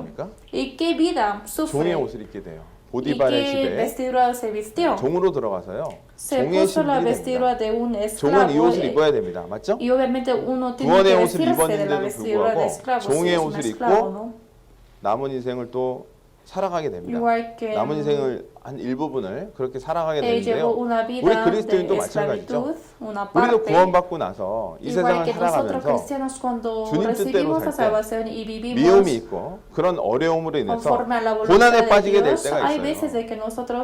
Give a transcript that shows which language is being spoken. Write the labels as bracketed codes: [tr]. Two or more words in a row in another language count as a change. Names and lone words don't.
[es] ¿Y qué vida sufre? ¿Y qué vestidura se vistió? [ko] 종으로 들어가서요. [es] Se puso la vestidura de un esclavo. [ko] 종은 이 옷을 입어야 됩니다. 맞죠? [es] Y obviamente uno tiene que vestirse de la vestidura de esclavo. [ko] 종의 옷을 입고 남은 인생을 또 살아가게 됩니다. 남은 인생을 한 일부분을 그렇게 살아가게 되는데요. 우리 그리스도인도 마찬가지죠. 우리도 구원받고 나서 이 세상을 살아가면서 주님 뜻대로 살 때 미움이 있고 그런 어려움으로 인해서 고난에 빠지게 될 때가 있어요.